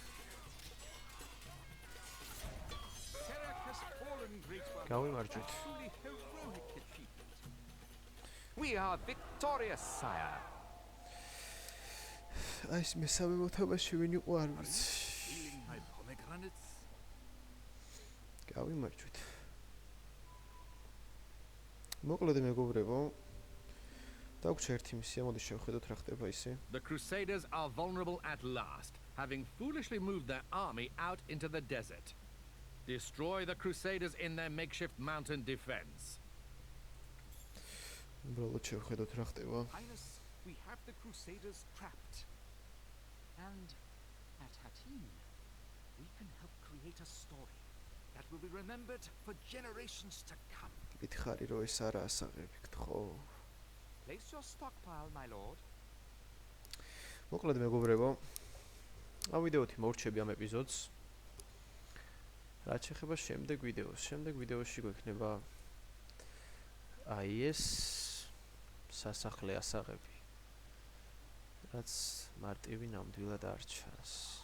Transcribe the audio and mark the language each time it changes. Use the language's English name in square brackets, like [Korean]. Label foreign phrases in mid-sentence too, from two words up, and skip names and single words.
[English] Kerak has fallen, great one. [Georgian] გავიმარჯვეთ. [English] Truly heroic achievement. We are victorious, sire. [Georgian] აი ეს მესამე მოთამაშე ვინ იყო არ ვიცი. [English] Healing my pomegranates. [Georgian] გავიმარჯვეთ. მოკლედ მეგობრებო, დაგვჭირ ერთი მისია, მოდი შევხედოთ რა ხდება ისე. [English] The Crusaders are vulnerable at last, having foolishly moved their army out into the desert. Destroy the Crusaders in their makeshift mountain defense. [Georgian] უბრალოდ შევხედოთ რა ხდება. [English] Highness, we have the Crusaders trapped. And at Hattin, we can help create a story that will be remembered for generations to come. [Georgian] გითხარი რომ ეს არა ასაღებთ, ხო? [English] Place your stockpile, my lord. [Georgian] მოკლედ მეგობრებო, ამ ვიდეოთი მორჩები ამ ეპიზოდს. რაც შეეხება შემდეგ ვიდეოს. შემდეგ ვიდეოში გვექნება აი ეს სასახლე ასაღები. რაც მარტივი ნამდვილად არ ჩანს.